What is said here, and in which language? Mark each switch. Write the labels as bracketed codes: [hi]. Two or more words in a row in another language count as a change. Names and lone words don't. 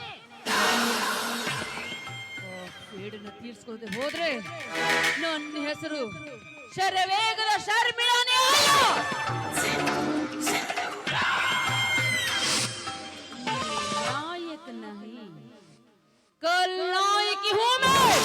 [kn] ಸೇಡನ್ನು ತೀರ್ಸ್ಕೊದೆ ಹೋದ್ರೆ ನನ್ನ ಹೆಸರು ಶರವೇಗದ ಶರ್ಮಿಳಾನೇ ಅಲ್ಲ. [hi] नायक नहीं कल नायक हूँ मैं.